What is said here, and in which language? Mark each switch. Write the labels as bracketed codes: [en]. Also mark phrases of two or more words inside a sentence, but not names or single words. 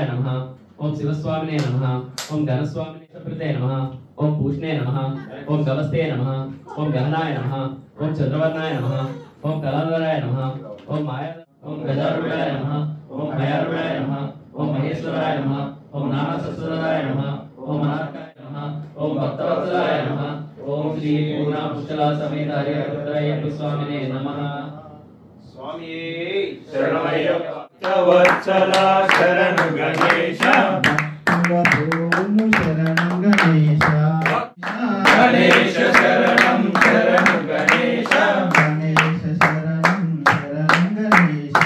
[sa] नमः, ओम शिवस्वामिने नमः, ओम घनस्वामिने प्रते नमः, ओम भूषणे नमः, ओम गवस्ते नमः, ओम गहनाय नमः, ओम चंद्रवर्णाय नमः, ओम कलाधराय नमः, ओम माया, ओम गजारूढ़ाय नमः, ओम भयारूढ़ाय नमः, ओम महेश्वराय नमः, ओम नानासुरराय नमः, ओम अनाथाय नमः, ओम भक्तवत्सलाय नमः, ओम श्री पूर्णा पुष्कला समेत हरिहरपुत्राय स्वामिने नमः। [te] శరణమయ్యప్ప వత్సల శరణు గణేశ శరణం గణేశ గణేశ శరణం శరణు గణేశ గణేశ శరణం శరణం గణేశ